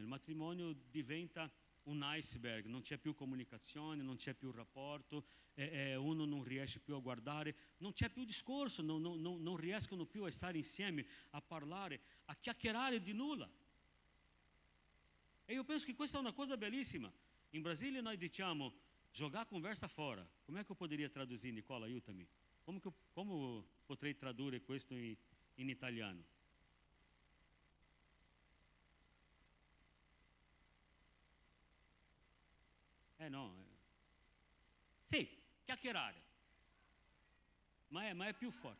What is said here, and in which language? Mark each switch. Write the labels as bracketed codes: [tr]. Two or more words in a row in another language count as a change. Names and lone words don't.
[it] Il matrimonio diventa un iceberg, non c'è più comunicazione, non c'è più rapporto, uno non riesce più a guardare, non c'è più discorso, non riescono più a stare insieme, a parlare, a chiacchierare di nulla. E io penso che questa è una cosa bellissima. In Brasile noi diciamo [pt] jogar conversa fora. Come che eu poderia traduzir, [it] Nicola? Aiutami. Como potrei tradurre questo in italiano? No. Sì, chiacchierare. Ma è più forte.